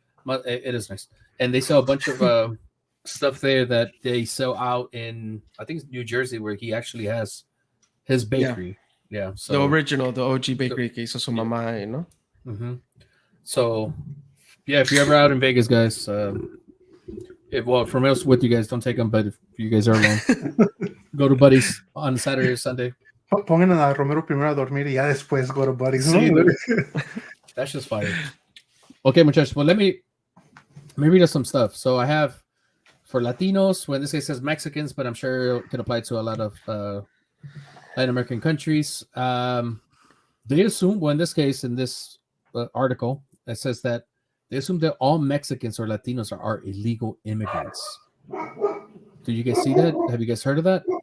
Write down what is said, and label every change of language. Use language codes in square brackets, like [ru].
[en] It is nice, and they sell a bunch of stuff there that they sell out in, I think it's New Jersey, where he actually has his bakery. Yeah, so the original, the OG bakery [es] que hizo su mamá, [en] you know. Mm-hmm. So, yeah, if you're ever out in Vegas, guys, from us with you guys, don't take them. But if you guys are alone, go to Buddy's on Saturday or Sunday. [es] Pongan a Romero primero a dormir y ya después [en] go to Buddy's. Sí, that's just fire. Okay, muchachos. Well, let me read us some stuff. So I have for Latinos. Well, in this case, it says Mexicans, but I'm sure it can apply to a lot of Latin American countries. They assume, well, in this case, in this article, it says that they assume that all Mexicans or Latinos are illegal immigrants. Do you guys see that? Have you guys heard of that?